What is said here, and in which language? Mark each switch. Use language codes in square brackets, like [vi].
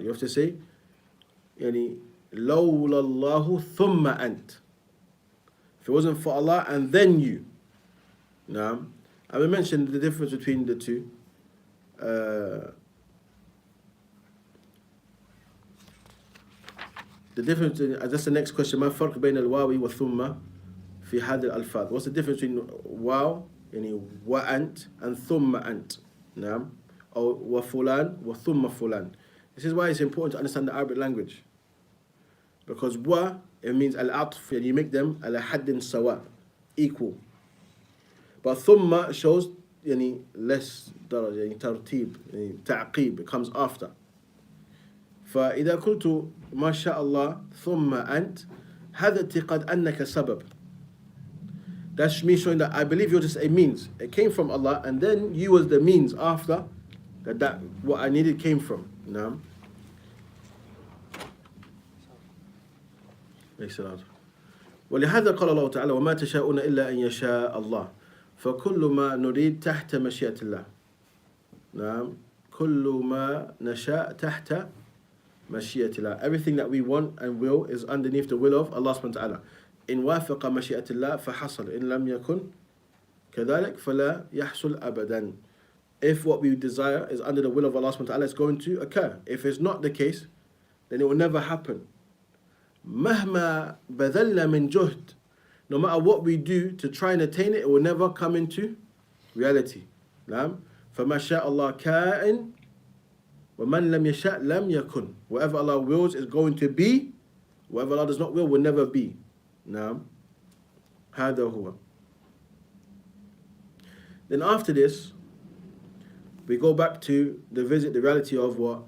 [en] You have to say [ar] يعني لولا الله ثم أنت, [en] if it wasn't for Allah and then you. Now, I will mention the difference between the two. The difference, that's the next question. [ar] ما الفرق بين الواو والثم في هذه الألفاظ? [en] What's the difference between [ar] واو يعني وأنت [en] and [ar] ثم أنت? نعم. Or وفلان وثم فلان. [en] This is why it's important to understand the Arabic language. Because wa, it means al-atf, and you make them ala haddin sawa, equal. But thumma shows يعني less درجة, [ar] يعني ترتيب, يعني تعقيب, [en] it comes after. [ar] فإذا قلت ما شاء الله ثم أنت, هذا اعتقاد أنك سبب. [en] That's me showing that I believe you're just a means. It came from Allah, and then you was the means after that what I needed came from. [ar] نعم. ولهذا قال الله تعالى وما تشاءون إلا أن يشاء الله فكل ما نريد تحت مشيئة الله. نعم. كل ما نشاء تحت مشيئة الله. [en] Everything that we want and will is underneath the will of Allah subhanahu wa ta'ala. [ar] إن وافق مشيئة الله فحصل إن لم يكن كذلك فلا يحصل أبدا. [en] If what we desire is under the will of Allah subhanahu wa ta'ala, it's going to occur. If it's not the case, then it will never happen. [ar] مهما بذلنا من جهد, [en] no matter what we do to try and attain it, it will never come into reality. [ar] نعم. فما شاء الله كائن ومن لم يشاء لم يكن. [en] Whatever Allah wills is going to be. Whatever Allah does not will never be. [ar] نعم. هذا هو. [en] Then after this, we go back to the reality of what?